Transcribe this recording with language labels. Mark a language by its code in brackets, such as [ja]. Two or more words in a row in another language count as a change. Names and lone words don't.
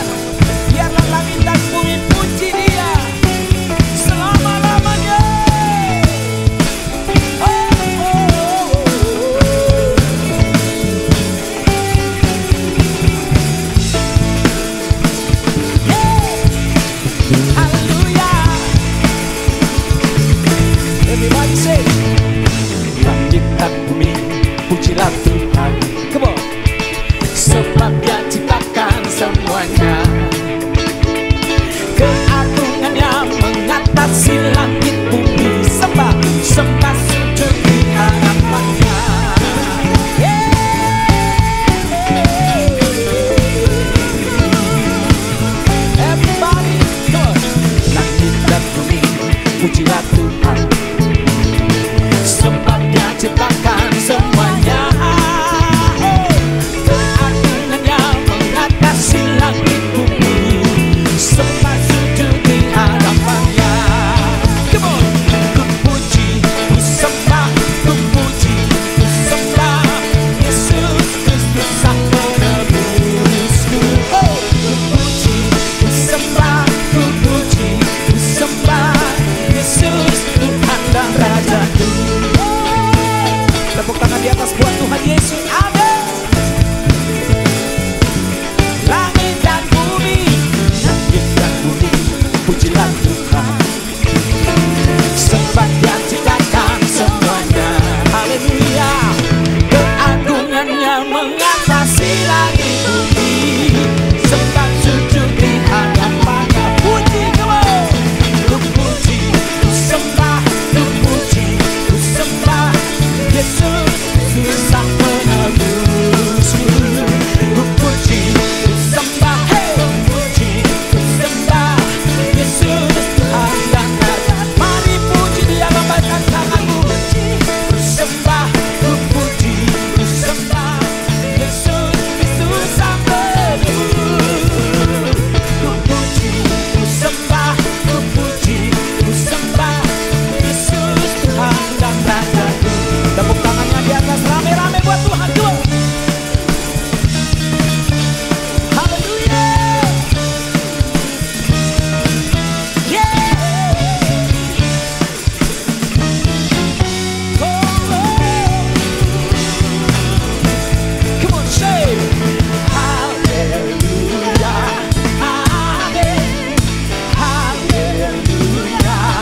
[id] Biarlah langit dan bumi puji Dia selama-lamanya. Oh, oh, oh, oh. Haleluya. [en] Everybody say, [id] langit dan bumi pujilah Tuhan. [en] Come on. [id] Sebab Dia ciptakan semuanya. Keagungannya mengatasi langit bumi. Sembah sujud di hadapannya. [en] Everybody, come on. [id] Langit dan bumi pujilah Tuhan. Sebab Dia ciptakan semuanya. Keagungannya mengatasi langit bumi. Sembah sujud di hadapannya. [en] Come on. [id] Ku puji, ku sembah, ku puji, ku sembah Yesus Kristus Sang Penebusku. Oh, ku puji, ku sembah, ku puji, ku sembah Yesus Tuhan dan Rajaku. Tepuk tangan di atas buat Tuhan Yesus. Amin. Langit dan bumi, langit dan bumi, pujilah Tuhan. Sebab Dia ciptakan semuanya. Haleluya. Keagungannya mengatasi langit bumi. Sebab sujud di hadapannya. Puji kamu. Ku puji, ku sembah, ku puji, ku sembah Yesus Kristus Sang Penebusku. Ku puji, ku sembah, ku puji, ku sembah Yesus Tuhan dan Raja. Mari puji Dia, lambaikan tanganmu. Ku sembah, ku puji, ku sembah Yesus Kristus Sang Penebus. Ku puji, ku sembah, ku puji, ku sembah Yesus Tuhan dan Raja. Tepuk tangannya di atas rame-rame buat Tuhan juga. Haleluya. Yeah. Oh, oh. [en] Come on, say hallelujah. Amen. Hallelujah.